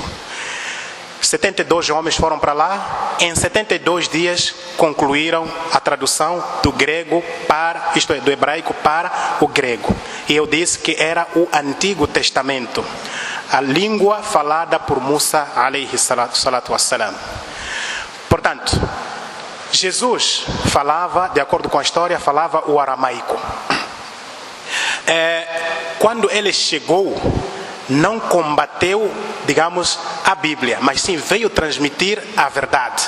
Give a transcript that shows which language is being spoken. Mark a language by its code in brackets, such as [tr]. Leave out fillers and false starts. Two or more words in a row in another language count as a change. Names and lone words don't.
[pt] 72 homens foram para lá. Em 72 dias concluíram a tradução do grego para, isto é, do hebraico para o grego. E eu disse que era o Antigo Testamento, a língua falada por Musa [ar] عليه الصلاة والسلام. [pt] Portanto, Jesus falava, de acordo com a história, falava o aramaico. Quando ele chegou, não combateu, digamos, a Bíblia, mas sim veio transmitir a verdade.